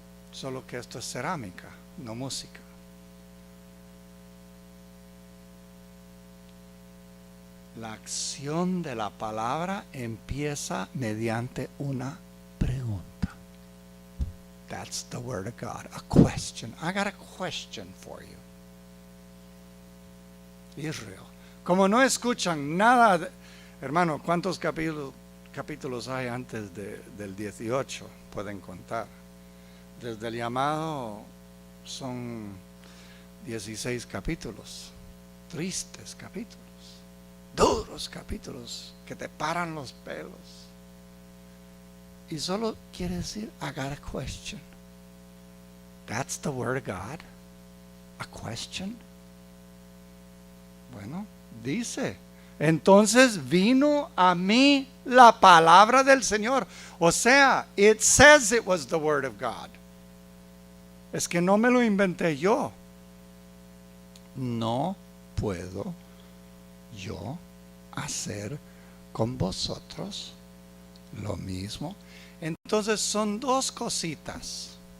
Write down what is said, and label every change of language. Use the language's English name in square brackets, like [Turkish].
[Spanish] Solo que esto es cerámica, no música. La acción de la palabra empieza mediante una pregunta. [English] That's the word of God, a question. I got a question for you. Israel, [Spanish] Como no escuchan nada, hermano, ¿cuántos capítulos hay antes del 18? Pueden contar. Desde el llamado son 16 capítulos, tristes capítulos, duros capítulos que te paran los pelos. Y solo quiere decir, [English] I got a question. That's the word of God. A question. [Spanish] Bueno, dice, entonces vino a mí la palabra del Señor. O sea, [English] it says it was the word of God. [Spanish] Es que no me lo inventé yo. No puedo yo hacer con vosotros lo mismo. Entonces son dos cositas.